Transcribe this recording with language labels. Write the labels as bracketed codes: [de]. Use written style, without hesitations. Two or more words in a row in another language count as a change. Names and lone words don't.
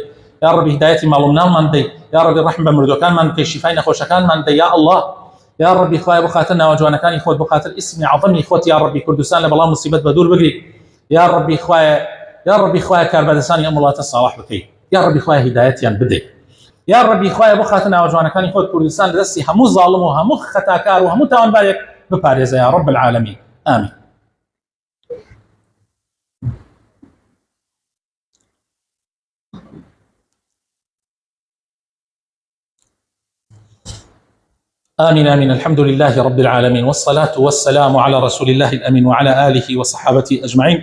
[ckb] یا ڕەبی هیدایەتی ماڵ و مناڵمان بدەی یا ڕەبی ڕەحم بە مردوەکانمان بکەی شیفای نەخۆشەکانمان بدەی یا الله یا ڕەبی خوای بخاتە ناوە جوانەکانی خۆت بخاتە ئیسمی عەظەمی خۆت یا ڕەبی کوردستان لە بەڵام موسیبەت بە دوور بگری یا ڕەبی خوای کاربەدەسانی ئەم وڵاتە ساواح بکەی یا ڕەبی خوای هیدایەتیان بدەی یا ڕەبی خوای بخاتە ناوە جوانەکانی خۆت کوردستان لە دەستی هەموو زاڵم و هەموو خەتاکار و هەموو تاوانبارێک بپارێزە [ar] یا رب العالمین آمین. آمين الحمد لله رب العالمين والصلاة والسلام على رسول الله الأمين وعلى آله وصحابته أجمعين.